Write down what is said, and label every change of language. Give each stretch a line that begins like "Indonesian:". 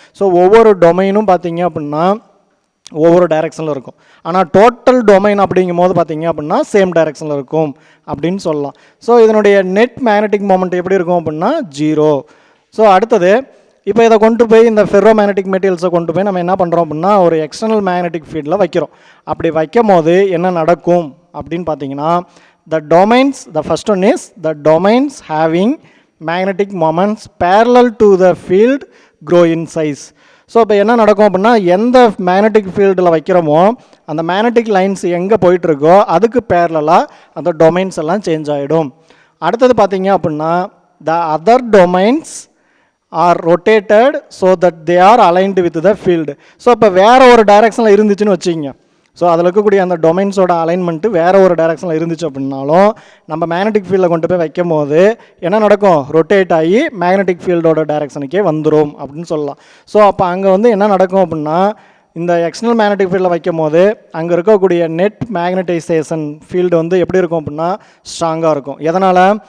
Tamil: So ஒவ்வொரு டொமைனும் பார்த்தீங்க அப்படின்னா ஒவ்வொரு டைரக்ஷனில் இருக்கும். ஆனால் டோட்டல் டொமைன் அப்படிங்கும் போது பார்த்தீங்க அப்படின்னா சேம் டைரக்ஷனில் இருக்கும் அப்படின்னு சொல்லலாம். ஸோ இதனுடைய நெட் மேக்னெட்டிக் மொமெண்ட் எப்படி இருக்கும் அப்படின்னா 0. ஸோ அடுத்தது இப்போ இதை கொண்டு போய் இந்த ஃபெர்ரோ மேக்னெட்டிக் மெட்டீரியல்ஸை கொண்டு போய் நம்ம என்ன பண்ணுறோம் அப்படின்னா ஒரு எக்ஸ்டர்னல் மேக்னெட்டிக் ஃபீல்டில் வைக்கிறோம். அப்படி வைக்கும் போது என்ன நடக்கும் அப்படின்னு பார்த்தீங்கன்னா
English: the first one is the domains having magnetic moments parallel to the field grow in size.
Tamil: So இப்போ என்ன நடக்கும் அப்படின்னா எந்த மேக்னெட்டிக் ஃபீல்டில் வைக்கிறோமோ அந்த மேக்னெட்டிக் லைன்ஸ் எங்கே போயிட்டுருக்கோ அதுக்கு பேரலாக அந்த டொமைன்ஸ் எல்லாம் சேஞ்ச் ஆகிடும். அடுத்தது பார்த்தீங்க அப்படின்னா
English: the other domains are rotated so that they are aligned with the field.
Tamil: So இப்போ வேறு ஒரு டைரக்ஷனில் இருந்துச்சுன்னு வச்சுக்கிங்க. ஸோ அதில் இருக்கக்கூடிய அந்த டொமைன்ஸோட அலைன்மெண்ட்டு வேறு ஒரு டைரக்ஷனில் இருந்துச்சு அப்படின்னாலும் நம்ம மேக்னெட்டிக் ஃபீல்டில் கொண்டு போய் வைக்கும் போது என்ன நடக்கும்? ரொட்டேட் ஆகி மேக்னெட்டிக் ஃபீல்டோட டைரக்ஷனுக்கே வந்துடும் அப்படின்னு சொல்லலாம். ஸோ அப்போ அங்கே வந்து என்ன நடக்கும் அப்படின்னா இந்த எக்ஸ்டர்னல் மேக்னெட்டிக் ஃபீல்டில் வைக்கும் போது அங்கே இருக்கக்கூடிய நெட் மேக்னடைசேஷன் ஃபீல்டு வந்து எப்படி இருக்கும் அப்படின்னா ஸ்ட்ராங்காக இருக்கும். எதனால்?